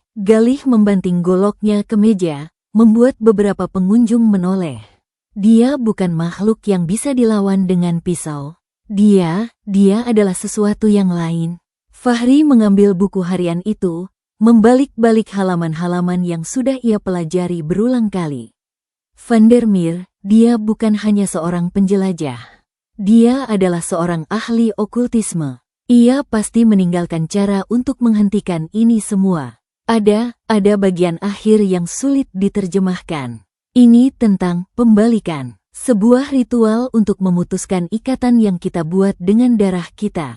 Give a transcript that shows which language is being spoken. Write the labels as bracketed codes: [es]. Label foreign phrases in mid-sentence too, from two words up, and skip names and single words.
[id] Galih membanting goloknya ke meja, membuat beberapa pengunjung menoleh. Dia bukan makhluk yang bisa dilawan dengan pisau. Dia adalah sesuatu yang lain. Fahri mengambil buku harian itu, membalik-balik halaman-halaman yang sudah ia pelajari berulang kali. Van der Meer, dia bukan hanya seorang penjelajah. Dia adalah seorang ahli okultisme. Ia pasti meninggalkan cara untuk menghentikan ini semua. Ada bagian akhir yang sulit diterjemahkan. Ini tentang pembalikan. Sebuah ritual untuk memutuskan ikatan yang kita buat dengan darah kita.